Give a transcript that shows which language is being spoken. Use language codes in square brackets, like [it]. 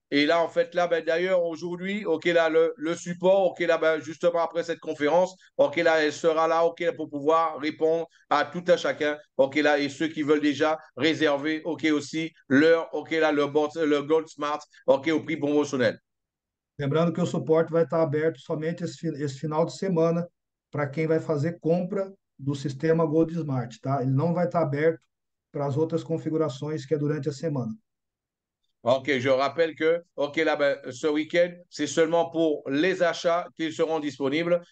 [fr] Et là, en fait, là, ben, d'ailleurs, aujourd'hui, OK, là, le support, OK, là, ben, justement, après cette conférence, OK, là, elle sera là, OK, pour pouvoir répondre à tout un chacun, OK, là, et ceux qui veulent déjà réserver, OK, aussi, leur, OK, là, le Gold Smart, OK, au prix promotionnel. [pt] Lembrando que o suporte vai estar aberto somente esse final de semana para quem vai fazer compra do sistema Gold Smart, tá? Ele não vai estar aberto para as outras configurações que é durante a semana. [fr] OK, je rappelle que OK, là, ben, ce week-end, c'est seulement pour les achats qui seront disponibles.